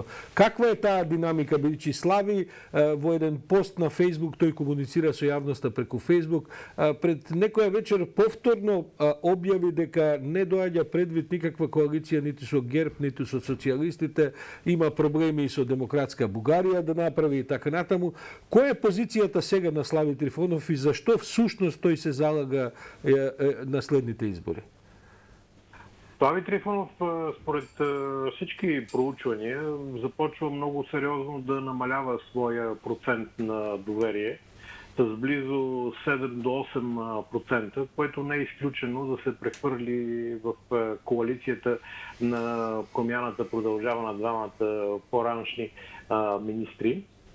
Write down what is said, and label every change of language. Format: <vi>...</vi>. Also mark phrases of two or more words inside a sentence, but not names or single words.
<mk>Каква е таа динамика, бидејќи Слави во еден пост на Фейсбук, тој комуницира со јавноста преку Фейсбук, пред некоја вечер повторно објави дека не доаѓа предвид никаква коалиција ниту со ГЕРБ, ниту со социјалистите, има проблеми и со Демократска Бугарија да направи и така натаму. Која е позицијата сега на Слави Трифонов и зашто всушност тој се залага на следните избори?</mk> <bg>Слави Трифонов, според всички проучвания, започва много сериозно да намалява своя процент на доверие с близо 7 до 8%, което не е изключено да се прехвърли в коалицията на промяната продължава на двамата по-раншни министри.</bg>